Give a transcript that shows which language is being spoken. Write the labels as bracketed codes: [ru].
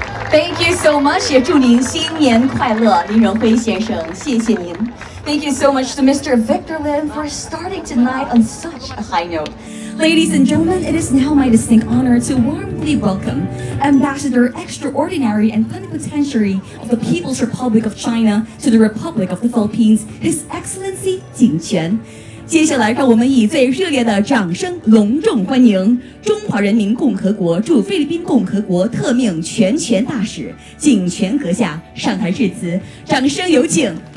[en] Thank you so much， [zh] 也祝您新年快乐，林仁辉先生，谢谢您。 [en] Thank you so much to Mr. Victor Lim for starting tonight on such a high note. Ladies and gentlemen, it is now my distinct honor to warmly welcome Ambassador Extraordinary and Plenipotentiary of the People's Republic of China to the Republic of the Philippines, His Excellency 景全。 [zh] 接下来，让我们以最热烈的掌声隆重欢迎中华人民共和国驻菲律宾共和国特命全权大使景全阁下上台致辞，掌声有请。